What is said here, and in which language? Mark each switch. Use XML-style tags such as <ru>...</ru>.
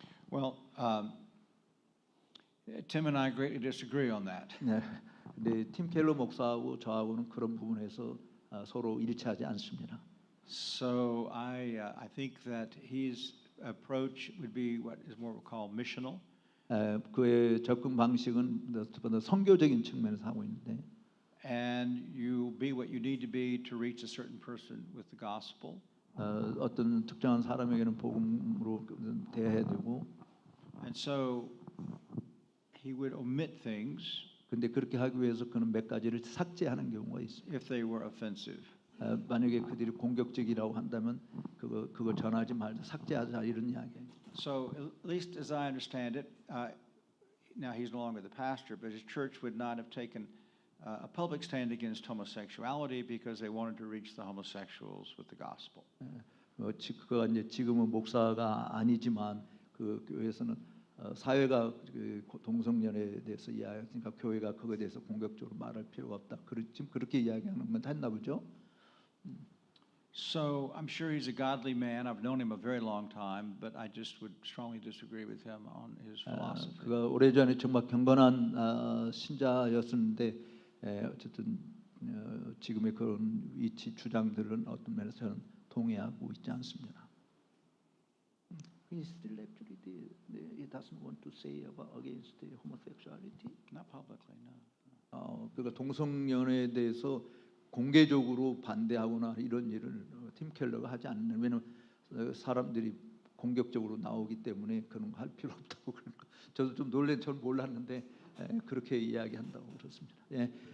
<en>Well, Tim and I greatly disagree on that.</en> <ko>네, 팀 켈러 목사하고 저하고는 그런 부분에서 서로 일치하지 않습니다.</ko> <en>So I think that his approach would be what is more called missional.</en> <ko>그의 접근 방식은 더 선교적인 측면에서 하고 있는데,</ko> <en>and you be what you need to be to reach a certain person with the gospel.</en> <ko>어떤 특정한 사람에게는 복음으로 대해야 되고,</ko> <en>and so he would omit things.</en> <ko>근데 그렇게 하기 위해서 그는 몇 가지를 삭제하는 경우가 있어요.</ko> <en>If they were offensive.</en> <ko>만약에 그들이 공격적이라고 한다면 그거 전하지 말자, 삭제하자 이런 이야기예요.</ko> <en>So at least as I understand it, now he's no longer the pastor, but his church would not have taken a public stand against homosexuality because they wanted to reach the homosexuals with the gospel.</en> <ko>그가 이제 지금은 목사가 아니지만 그 교회에서는 사회가 그 동성연애에 대해서 이야기하니까 교회가 그거에 대해서 공격적으로 말할 필요가 없다. 지금 그렇게 이야기하는 건 했나 보죠.</ko> <en>So I'm sure he's a godly man. I've known him a very long time, but I just would strongly disagree with him on his philosophy.</en> <ko>그가 오래전에 정말 경건한 신자였었는데 어쨌든 지금의 그런 위치 주장들은 어떤 면에서 저는 동의하고 있지 않습니다.</ko> <en>He still actually he doesn't want to say about against the homosexuality. Not publicly, no.</en> <ko>그러니까 동성연애에 대해서 공개적으로 반대하거나 이런 일을 팀 켈러가 하지 않는. 왜냐하면 사람들이 공격적으로 나오기 때문에 그런 거 할 필요 없다고 그러니까 저도 좀 전 몰랐는데 그렇게 이야기한다고 그렇습니다. 예.</ko>